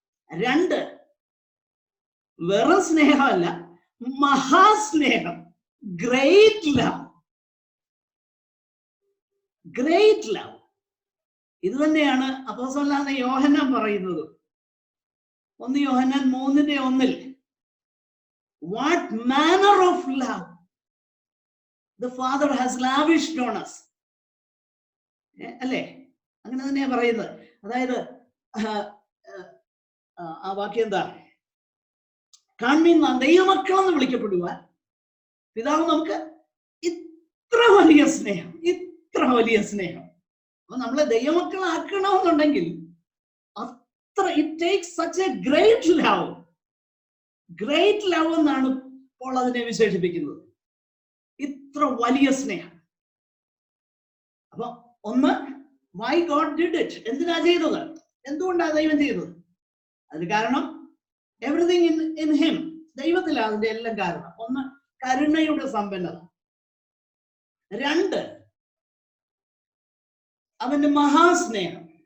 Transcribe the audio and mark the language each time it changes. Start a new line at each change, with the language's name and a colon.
Malayalam: 2, വെറും സ്നേഹമല്ല, മഹാസ്നേഹം.
English: Great love. Great love.
Malayalam: ഇത് തന്നെയാണ് അപ്പോസ്തലനായ യോഹന്നാൻ പറയുന്നത്.
English: 1 Yohannan 3:1 What manner of love the Father has lavished on us.
Malayalam: അല്ലേ? അങ്ങനെ തന്നെയാ പറയുന്നത്. അതായത് ആ വാക്യം എന്താ? കാൺമീൻ ദൈവമക്കളെന്ന് വിളിക്കപ്പെടുവാൻ പിതാവ് നമുക്ക് ഇത്ര വലിയ സ്നേഹം, ഇത്ര വലിയ സ്നേഹം. അപ്പൊ നമ്മളെ ദൈവമക്കളാക്കണമെന്നുണ്ടെങ്കിൽ അത്ര
English: It takes such a great love.
Malayalam: Great love എന്നാണ് ഇപ്പോൾ അതിനെ വിശേഷിപ്പിക്കുന്നത്. ഇത്ര വലിയ സ്നേഹം. അപ്പൊ
English: 1, why God did it.
Malayalam: എന്തിനാ ചെയ്തത്? എന്തുകൊണ്ടാണ് ദൈവം ചെയ്തത്? അതിന് കാരണം
English: everything in him,
Malayalam: ദൈവത്തിലാണ് അതിന്റെ എല്ലാം കാരണം. 1, കരുണയുടെ സമ്പന്നത. 2, അവന്റെ മഹാസ്നേഹം.